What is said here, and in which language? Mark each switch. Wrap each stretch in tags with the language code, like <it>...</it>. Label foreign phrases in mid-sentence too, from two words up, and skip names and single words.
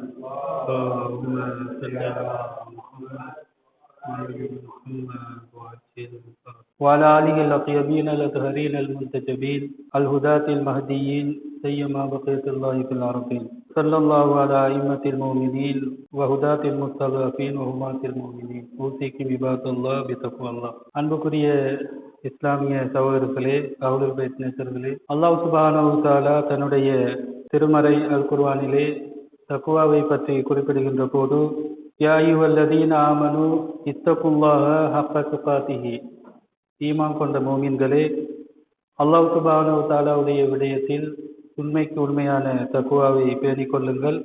<ar>اللهم صل على محمد وعلى آله الطيبين الطاهرين المنتجبين الهداة المهديين سيما بقية الله في الأرضين. صلى الله على أئمة المؤمنين وهداة المستضعفين وهمات المؤمنين. أوصيكم عباد الله بتقوى الله.</ar> <ta>அன்புக்குரிய இஸ்லாமிய சகோதரர்களே,</ta> <ar>أهل البيت</ar> <ta>நேசர்களே,</ta> <ar>الله سبحانه وتعالى</ar> <ta>தன்னுடைய திருமறை அல் குர்ஆனிலே தக்வாவை பற்றி குறிப்பிடுகின்ற போது,</ta> <ar>يا أيها الذين آمنوا اتقوا الله حق تقاته,</ar> <ta>ஈமான் கொண்ட மோமின்களே,</ta> <ar>الله سبحانه وتعالى</ar> <ta>விடயத்தில் உண்மைக்கு உண்மையான தக்வாவை பேணிக் கொள்ளுங்கள்.</ta>